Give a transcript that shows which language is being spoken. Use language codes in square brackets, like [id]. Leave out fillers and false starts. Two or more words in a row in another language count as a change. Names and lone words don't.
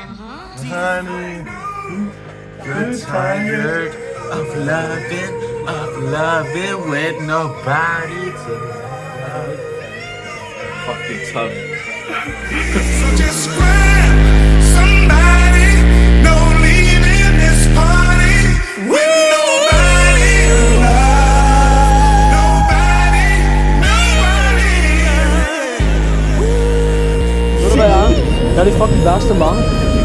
[en] Honey, you're tired of loving with nobody to love. Fucking tough. So just grab somebody, no leaving this party with nobody to love. Nobody. [da] Ved du hvad jeg er? Jeg er det fucking værste mange.